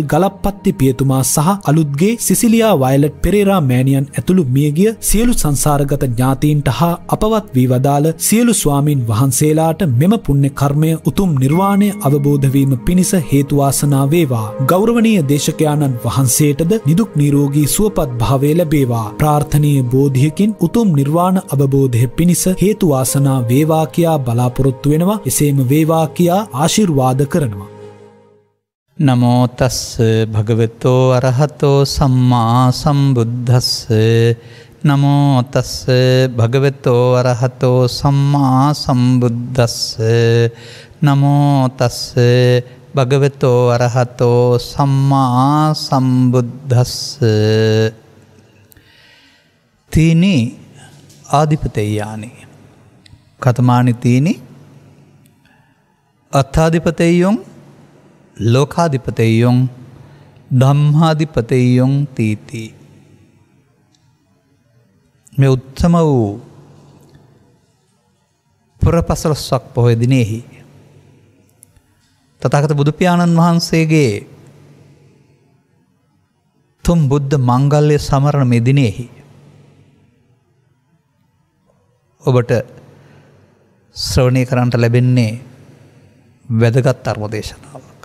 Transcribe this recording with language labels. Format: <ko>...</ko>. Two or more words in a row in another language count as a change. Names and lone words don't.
<si>ගලප්පත්ති පියතුමා සහ අලුත්ගේ සිසිලියා වයලට් පෙරේරා මෑණියන් ඇතුළු මියගිය සියලු සංසාරගත ඥාතීන්ට හා අපවත් වී වදාළ සියලු ස්වාමීන් වහන්සේලාට මෙම පුණ්‍ය කර්මය උතුම් නිර්වාණය අවබෝධ වීම පිණිස හේතු වාසනා වේවා. ගෞරවනීය දේශකයාණන් වහන්සේටද නිදුක් නිරෝගී සුවපත් භාවය ලැබේවා. ප්‍රාර්ථනීය බෝධියකින් උතුම් නිර්වාණ අවබෝධය පිණිස හේතු වාසනා වේවා කියා බලාපොරොත්තු වෙනවා. එසේම වේවා කියා ආශිර්වාද කරනවා.</si> <pi>නමෝ තස්ස භගවතෝ අරහතෝ සම්මා සම්බුද්දස්ස නමෝ තස්ස භගවතෝ අරහතෝ සම්මා සම්බුද්දස්ස නමෝ තස්ස භගවතෝ අරහතෝ සම්මා සම්බුද්දස්ස තීනි ආධිපතෙය්‍යානි කතමානි තීනි අත්ථාධිපතෙය්‍යොං ලෝකාධිපතෙය්‍යොං ධම්මාධිපතෙය්‍යොං තීති.</pi> <si>මේ උත්තම වූ පුරපසළොස්වක පොහොය දිනෙහි තථාගත බුදු පියාණන් වහන්සේගේ තුම් බුද්ධ මංගල්‍ය සමරන මේ දිනෙහි ඔබට ශ්‍රවණය කරන්නට ලැබෙන්නේ වැදගත් ධර්ම දේශනාවක්.</si>